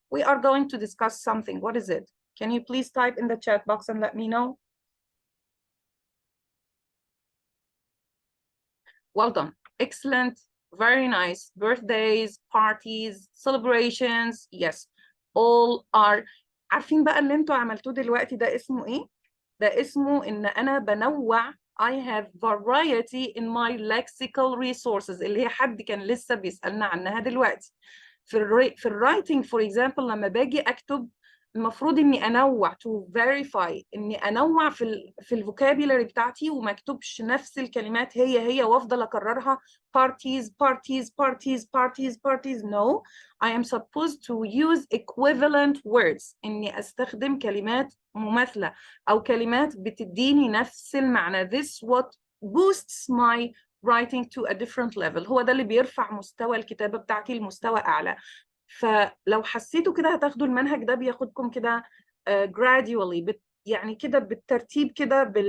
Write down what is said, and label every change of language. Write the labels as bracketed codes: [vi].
[en] We are going to discuss something. What is it? Can you please type in the chat box and let me know? Well done. Excellent. Very nice. Birthdays, parties, celebrations. Yes. All are. [ar] عارفين بقى اللي انتوا عملتوه دلوقتي ده اسمه ايه؟ ده اسمه ان انا بنوع. [en] I have variety in my lexical resources [ar] اللي هي حد كان لسه بيسألنا عنها دلوقتي. في الرايتنج [en] for example [ar] لما باجي اكتب المفروض اني انوع [en] to verify [ar] اني انوع في الفوكابيلاري بتاعتي وما اكتبش نفس الكلمات هي وافضل اكررها [en] parties. No, I am supposed to use equivalent words، [ar] اني استخدم كلمات مماثلة او كلمات بتديني نفس المعنى. [en] This what boosts my writing to a different level. [ar] هو ده اللي بيرفع مستوى الكتابة بتاعتي لمستوى اعلى. فلو حسيتوا كده هتاخدوا المنهج ده بياخدكم كده [en] gradually، [ar] يعني كده بالترتيب كده